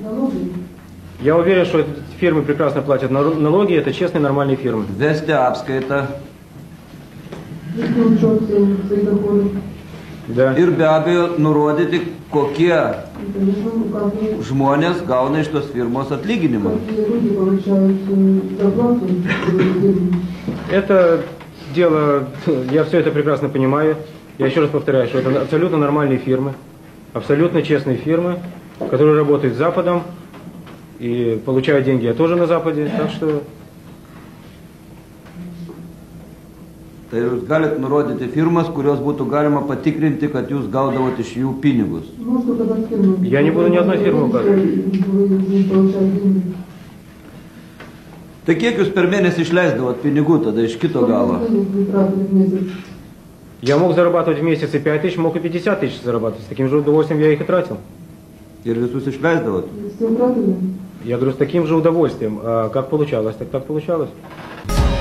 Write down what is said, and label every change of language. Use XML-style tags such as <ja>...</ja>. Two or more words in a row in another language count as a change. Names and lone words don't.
<ru>налоги. Я уверен, что эти фирмы прекрасно платят налоги, это честные нормальные фирмы.</ru> <lt>Vesti</lt> <ru>Если учет свои доходы. Да.</ru> <lt>ir be abejo nurodyti, kokie</lt> <ru>И, конечно, указывают,</ru> <lt>žmonės gauna iš tos firmos atlyginimą.</lt> <ru>какие люди получают зарплату. Это дело, я все это прекрасно понимаю. Я еще раз повторяю, что это абсолютно нормальные фирмы, абсолютно честные фирмы, которые работают с Западом и получают деньги тоже на Западе. Так что</ru> <lt>Tai jūs galite nurodyti firmas, kurios būtų galima patikrinti, kad jūs gaudavote iš jų pinigus.</lt> <ru>Может, указать фирму. Я не буду ни одной фирмы указывать. Вы получаете деньги.</ru> <lt>Tai kiek jūs per mėnesį išleisdavot pinigų tada iš kito galo?</lt> <ru>Сколько денег вы тратили в месяц? я мог зарабатывать в месяц и 5 тысяч, мог и 50 тысяч зарабатывать. С таким же удовольствием я их и тратил.</ru> <lt>Ir visus išleisdavot?</lt> <ru>Все тратили? Я говорю, с таким же удовольствием. А как получалось, так получалось.</ru>